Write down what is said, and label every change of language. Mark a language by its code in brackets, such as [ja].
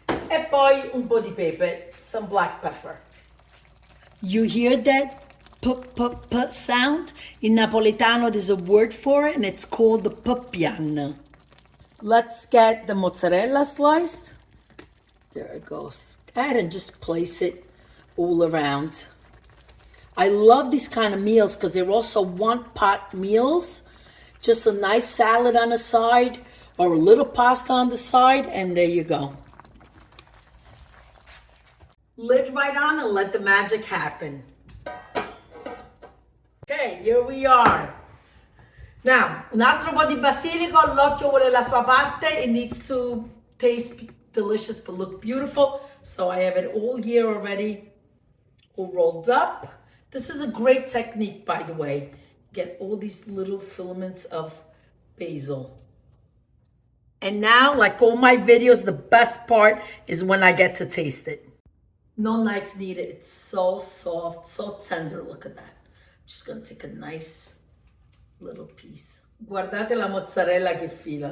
[it] E poi un po' di pepe, [en] some black pepper. You hear that p sound? In Napoletano, there's a word for it, and it's called the piano. Let's get the mozzarella sliced. There it goes. Go ahead and just place it all around. I love these kind of meals because they're also one-pot meals. Just a nice salad on the side or a little pasta on the side, and there you go. Lid right on and let the magic happen. Okay, here we are. Now, [it] un altro po' di basilico, l'occhio vuole la sua parte. [en] It needs to taste delicious, but look beautiful. So I have it all here already, all rolled up. This is a great technique, by the way. Get all these little filaments of basil. And now, like all my videos, the best part is when I get to taste it. No knife needed. It's so soft, so tender. Look at that. I'm just gonna take a nice little piece. [it] Guardate la mozzarella che fila.